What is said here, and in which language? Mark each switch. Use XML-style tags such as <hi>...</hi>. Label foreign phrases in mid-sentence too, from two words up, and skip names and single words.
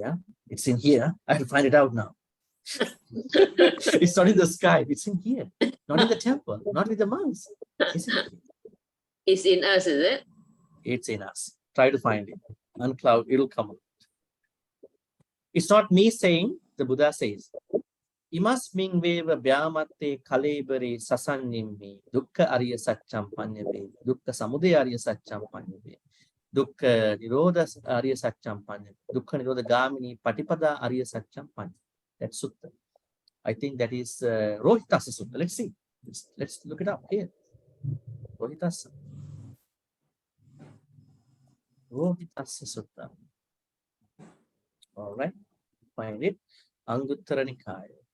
<en>Huh? It's in here. I have to find it out now. It's not in the sky. It's in here. Not in the temple. Not with the monks. It's in here. It's in us, is it? It's in us. Try to find it. Uncloud, it'll come out. It's not me saying, the Buddha says,</en> <pi>Imas ming veva vyamatte kalebare sasannimmi dukkha arya satcham panyave dukkha samudaya arya satcham panyave dukkha nirodha arya satcham panyave dukkha nirodha gamini patipada arya satcham panyave.</pi> <en>That's Sutta. I think that is Rohitassa Sutta. Let's see. Let's look it up here. Rohitassa. Rohitassa Sutta. All right. Find it. Anguttara Nikaya.</en>